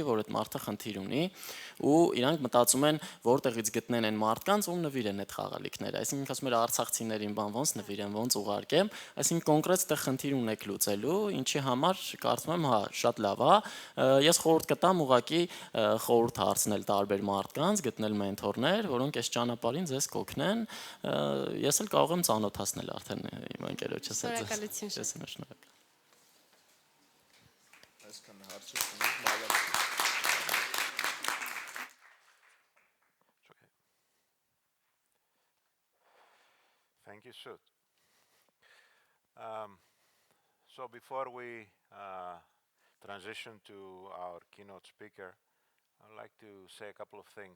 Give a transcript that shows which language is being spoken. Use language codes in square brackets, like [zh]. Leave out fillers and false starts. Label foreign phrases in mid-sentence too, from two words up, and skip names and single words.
[hy] որ այդ մարդը խնդիր ունի, ու իրանք մտածում են, որտեղից գտնեն այն մարդկանց, ում նվիրեն այդ խաղալիքները, այսինքն ասում են արցախցիներին բան ոնց նվիրեմ, ոնց ուղարկեմ, այսինքն կոնկրետ այդտեղ խնդիր ունեք լուծելու, ինչի համար կարծում եմ, հա, շատ լավ է։ Ես խորհուրդ կտամ ուղղակի խորհուրդ հարցնել տարբեր մարդկանց, գտնել մենթորներ, որոնք այս ճանապարհին ձեզ կօգնեն։ Ես էլ կարող եմ ծանոթացնել արդեն իմ ընկերոջս հետ։ Շնորհակալություն շատ։ Շնորհակալ։ Այսքան հարցը ունենք [en] Thank you, Sud. So before we transition to our keynote speaker, I'd like to say a couple of things.